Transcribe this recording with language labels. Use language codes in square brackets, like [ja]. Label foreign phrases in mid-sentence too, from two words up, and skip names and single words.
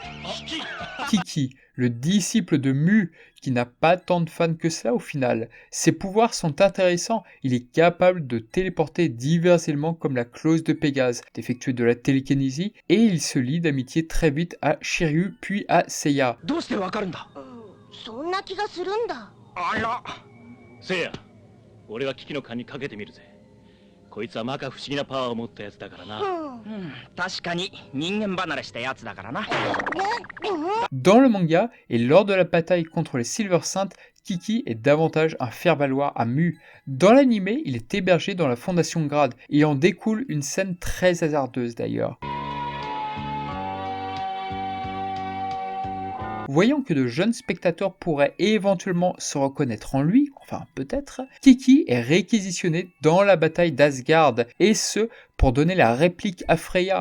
[fr] Kiki, le disciple de Mu, qui n'a pas tant de fans que cela au final. Ses pouvoirs sont intéressants, il est capable de téléporter divers éléments comme la clause de Pégase, d'effectuer de la télékinésie, et il se lie d'amitié très vite à Shiryu puis à Seiya. [ja] どうしてわかるんだ。そんな気がするんだ。あら。せいや、俺が危機の勘にかけてみるぜ。こいつは摩訶不思議なパワーを持ったやつだからな。確かに人間離れしたやつだからな。 [fr] Dans le manga, et lors de la bataille contre les Silver Saints, Kiki est davantage un faire-valoir à Mu. Dans l'anime, il est hébergé dans la Fondation Grade, et en découle une scène très hasardeuse d'ailleurs. Voyant que de jeunes spectateurs pourraient éventuellement se reconnaître en lui, enfin peut-être, Kiki est réquisitionné dans la bataille d'Asgard, et ce, pour donner la réplique à Freya.